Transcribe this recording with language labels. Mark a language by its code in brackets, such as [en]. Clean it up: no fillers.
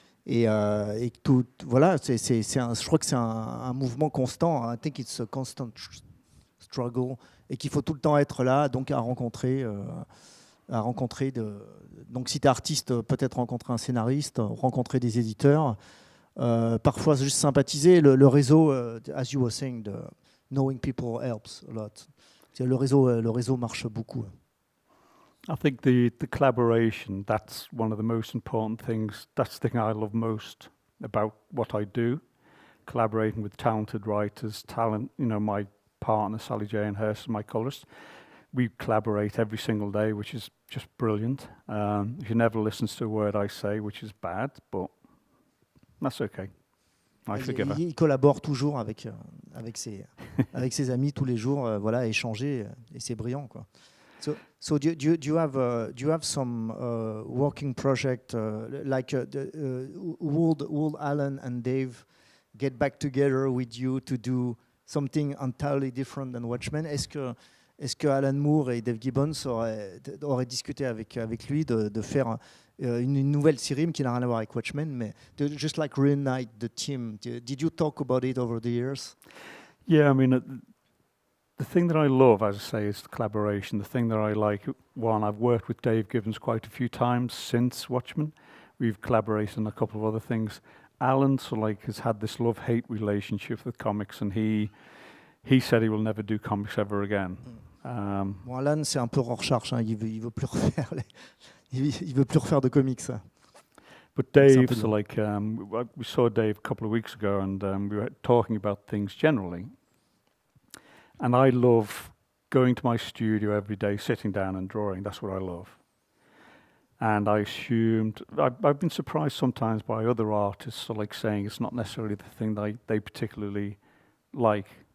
[fr] Et tout, voilà, je crois que c'est un mouvement constant. [en] I think it's a constant struggle, [fr] et qu'il faut tout le temps être là, donc à rencontrer. Donc, si tu es artiste, peut-être rencontrer un scénariste, rencontrer des éditeurs, parfois juste sympathiser. Le réseau, [en] as you were saying, knowing people helps a lot. [fr] Le réseau marche beaucoup. [en] I think the collaboration, that's one of the most important things. That's the thing I love most about what I do. Collaborating with talented writers, my partner, Sally Jane Hurst, my colorist. We collaborate every single day, which is just brilliant. She never listens to a word I say, which is bad, but that's okay. I forgive her. [fr] Il collabore toujours avec ses amis tous les jours, voilà, échanger, et c'est brillant, quoi. [en] So do you have some working project like would Alan and Dave get back together with you to do something entirely different than Watchmen? [fr] Est-ce que Alan Moore et Dave Gibbons auraient discuté avec lui de faire une nouvelle série qui n'a rien à voir avec Watchmen, mais [en] just like reunite the team? Did you talk about it over the years? Yeah, I mean, the thing that I love, as I say, is the collaboration. The thing that I like, one, I've worked with Dave Gibbons quite a few times since Watchmen. We've collaborated on a couple of other things. Alan has had this love-hate relationship with comics, and he said he will never do comics ever again. [fr] Bon, Alan, c'est un peu Rorschach, hein. Il veut plus refaire il veut plus refaire de comics. [en] But Dave, we saw Dave a couple of weeks ago, and we were talking about things generally. And I love going to my studio every day, sitting down and drawing. That's what I love. And I assumed, I've been surprised sometimes by other artists saying it's not necessarily the thing that they particularly like.